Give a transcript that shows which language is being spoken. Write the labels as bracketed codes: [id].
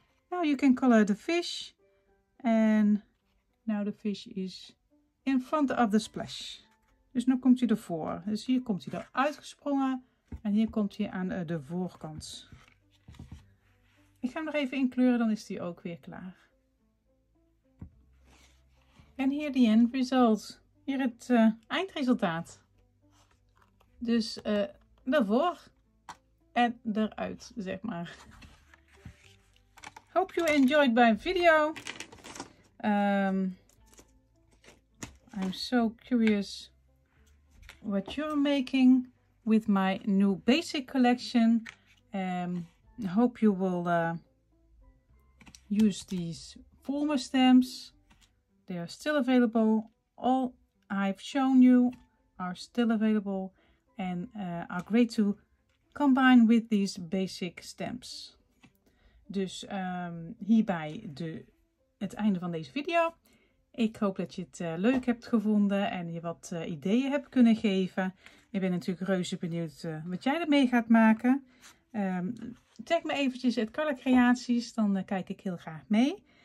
[en] Now you can color the fish. And now the fish is in front of the splash. [nl] Dus nu komt hij ervoor. Dus hier komt hij eruit gesprongen. En hier komt hij aan de voorkant. Ik ga hem nog even inkleuren, dan is hij ook weer klaar. En hier de [en] end result. [nl] Hier het eindresultaat. Dus daarvoor en eruit, zeg maar. [en] Hope you enjoyed my video. I'm so curious what you're making with my new basic collection. Hope you will use these former stamps. They are still available. All I've shown you are still available and are great to combine with these basic stamps. [nl] Dus hierbij het einde van deze video. Ik hoop dat je het leuk hebt gevonden en je wat ideeën hebt kunnen geven. Ik ben natuurlijk reuze benieuwd wat jij ermee gaat maken. Tag me eventjes het Carla Creaties, dan kijk ik heel graag mee.